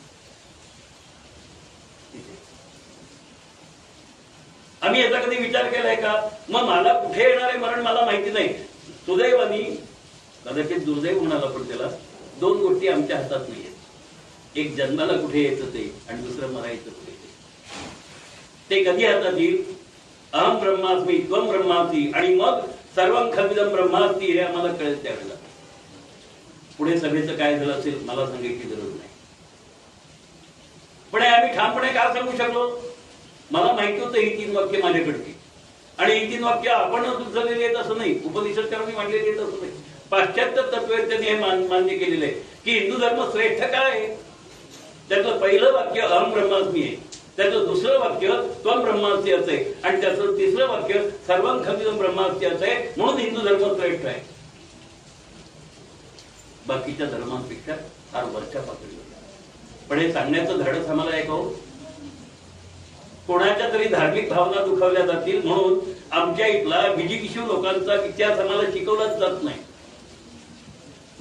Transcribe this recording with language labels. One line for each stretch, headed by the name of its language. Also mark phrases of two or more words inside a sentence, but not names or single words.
Marathi: आम्ही याचा कधी विचार केलाय का? मग मला कुठे येणार आहे मरण मला माहिती नाही. सुदैवानी, कदाचित दुर्दैव म्हणाला पण त्याला, 2 गोष्टी आमच्या हातात नाहीयेत. एक जन्माला कुठे यायचं ते, आणि दुसरं मरायचं कुठे ते कधी हातात येईल?
Sanskrit: अहम ब्रह्मास्मी त्वम ब्रह्मास्मी,
Marathi: आणि मग
Sanskrit: सर्वं खल्विदं ब्रह्मास्मी
Marathi: हे आम्हाला कळेल त्यावेळेला. पुढे सभेचं काय झालं असेल मला सांगायची गरज नाही. पण आम्ही ठामपणे का सांगू शकलो? मला माहिती होतं ही 3 वाक्य माझ्याकडची, आणि ही 3 वाक्य आपण उचललेली आहेत असं नाही, उपनिषदकारांनी मांडलेली आहेत असं नाही. पाश्चात्य तत्ववेत्यांनी हे मान्य केलेलं आहे की हिंदू धर्म श्रेष्ठ काय आहे. त्यातलं पहिलं वाक्य
Sanskrit: अहम ब्रह्मास्मी
Marathi: आहे, त्याचं दुसरं वाक्य
Sanskrit: त्वम ब्रह्मास्मी
Marathi: असं आहे, आणि त्याचं तिसरं वाक्य
Sanskrit: सर्वं खल्विदं ब्रह्मास्मी
Marathi: असं आहे. म्हणून हिंदू धर्म श्रेष्ठ आहे. बाकीच्या धर्मांपेक्षा फार वरच्या पातळीवर. पण हे सांगण्याचं धाडस आम्हाला आहे का? कोणाच्या तरी धार्मिक भावना दुखावल्या जातील म्हणून आमच्या इथला विजिगिषू लोकांचा इतिहास आम्हाला शिकवलाच जात नाही.